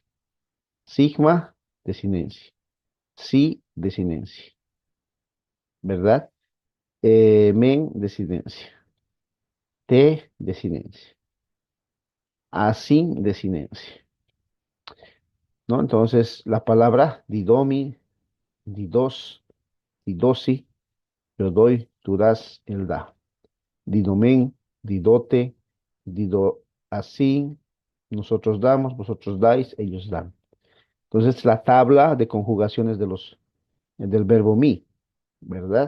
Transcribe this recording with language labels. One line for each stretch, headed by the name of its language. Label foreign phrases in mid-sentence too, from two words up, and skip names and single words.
Spanish: Sigma, desinencia. Si, desinencia. ¿Verdad? Men, desinencia. T, desinencia. Así, desinencia. ¿No? Entonces, la palabra
Greek: δίδωμι, δίδως, δίδωσι,
Spanish: yo doy, tú das, él da.
Greek: δίδομεν, δίδοτε, διδόασι,
Spanish: nosotros damos, vosotros dais, ellos dan. Entonces, la tabla de conjugaciones del verbo mi, ¿verdad?